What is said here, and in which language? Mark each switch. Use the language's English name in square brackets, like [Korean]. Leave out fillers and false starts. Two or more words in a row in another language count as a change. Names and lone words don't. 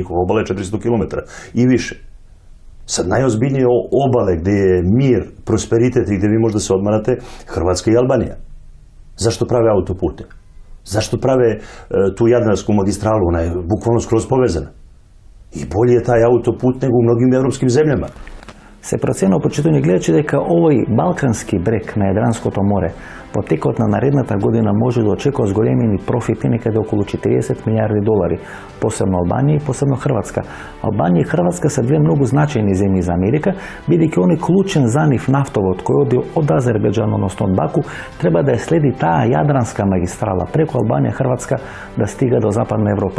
[Serbian] Njihova obala je 400 km i više. Sad najozbiljnije obale gdje je mir, prosperitet i gdje vi možda se odmarate, Hrvatska i Albanija. Zašto prave autopute? Zašto prave tu Jadransku magistralu? Ona je bukvalno skroz povezana. I bolje je taj autoput nego u mnogim evropskim zemljama. [Macedonian] Се проценува почитување гледачи дека овој балкански брег на Јадранското море во текот на наредната година може да очекува зголемени профити некаде околу 40 милиарди долари, посебно Албанија и посебно Хрватска. Албанија и Хрватска се две многу значајни земји за Америка, бидејќи оној клучен за нив нафтовод кој оди од Азербејџан, односно од Баку, треба да ја следи таа Јадранска магистрала преку Албанија и Хрватска да стига до Западна Европа.